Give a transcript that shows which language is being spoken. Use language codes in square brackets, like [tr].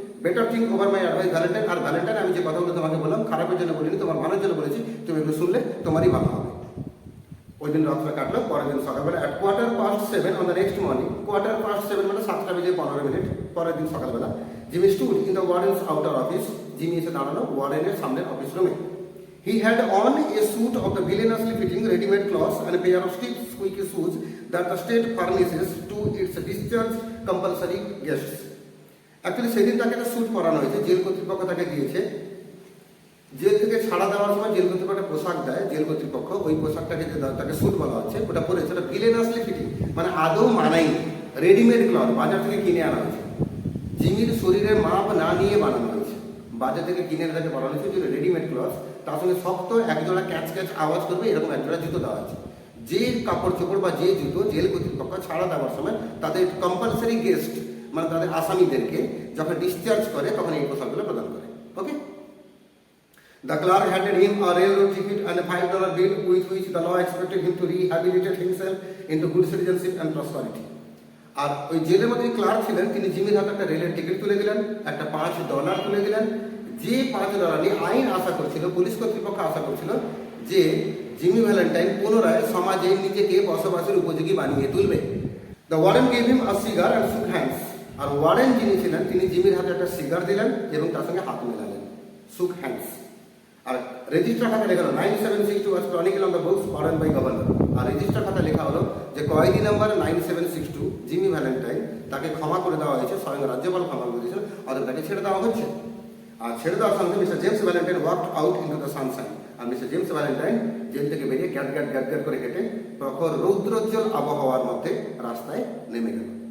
[en] Better think over my advice Valentine. [bn] আর Valentine আমি যে কথাগুলো তোমাকে বললাম খারাপের জন্য বলিনি, তোমার ভালোর জন্য বলেছি, তুমি এগুলো শুনলে তোমারই ভালো হবে। ওই দিন রাত্রে কাটলো, পরের দিন সকালবেলা [en] at 7:15 on the next morning, [bn] 7:15 মানে 7:15 পরের দিন সকালবেলা, [en] Jimmy stood in the warden's outer office, [bn] Jimmy এসে দাঁড়ালো ওয়ার্ডেনের সামনের অফিস রুমে। [en] He had on a suit of the villainously fitting ready-made cloths and a pair of stiff squeaky shoes that the state furnishes to its discharged compulsory guests. [bn] Actually সেদিন তাকে একটা sweet পরানো হয়েছে, jail কর্তৃপক্ষ তাকে দিয়েছে। Jail থেকে ছাড়া দেওয়ার সময় জেল কর্তৃপক্ষ একটা পোশাক দেয়, জেল কর্তৃপক্ষ ওই পোশাকটাকে যে তাকে স্যুট বলা হচ্ছে ওটা পরেছে, ওটা [en] villainously fitting [bn] মানে আদৌ মানাই, রেডিমেড ক্লথ, বাজার থেকে কিনে আনা হয়েছে, জিমির শরীরের মাপ না নিয়ে বানানো হয়েছে, বাজার থেকে কিনে এনে তাকে বানানো হয়েছে যে রেডিমেড ক্লথ, তার সঙ্গে শক্ত একজোড়া ক্যাচ ক্যাচ আওয়াজ করবে এরকম একজোড়া জুতো দেওয়া আছে। যে কাপড় চোপড় বা যে জুতো জেল কর্তৃপক্ষ ছাড়া দেওয়ার সময় তাদের [en] compulsory guest [bn] মানে তাদের আসামিদেরকে যখন ডিসচার্জ করে তখন এই পোশাকগুলো প্রদান করে। [en] Okay, the clerk handed him a railroad ticket and a $5 bill with which the law expected him to rehabilitate himself into good citizenship and prosperity. [bn] আর ওই জেলের মধ্যে ক্লার্ক ছিলেন, তিনি জিমির হাতে একটা রেলের টিকিট তুলে দিলেন, একটা $5 তুলে দিলেন। যে $5 নিয়ে আইন আশা করছিল, পুলিশ কর্তৃপক্ষ আশা করছিল যে জিমি ভ্যালেন্টাইন পুনরায় সমাজে নিজেকে বসবাসের উপযোগী বানিয়ে তুলবে। [en] The warden gave him a cigar and shook hands. [bn] আর ওয়ারেন যিনি ছিলেন তিনি জিমির হাতে একটা সিগার দিলেন এবং তার সঙ্গে হাত মেলালেন, শুক হ্যান্ডস। [en] আর রেজিস্টার খাতা লেখা হলো 9762 was chronicle on the books ordered by governor। [bn] আর register খাতা লেখা হলো যে কয়েদি নাম্বার 9762 জিমি ভ্যালেন্টাইন তাকে ক্ষমা করে দেওয়া হয়েছে, স্বয়ং রাজ্যপাল ক্ষমা করে দিয়েছেন, অর্থাৎ তাকে ছেড়ে দেওয়া হচ্ছে। আর ছেড়ে দেওয়ার সঙ্গে mister James Valentine [en] Walked out into the sunshine. [bn] আর mister James Valentine jail থেকে বেরিয়ে গ্যাট গ্যাট গ্যাট গ্যাট করে হেঁটে প্রখর রৌদ্রোজ্জ্বল আবহাওয়ার মধ্যে রাস্তায় নেমে গেল।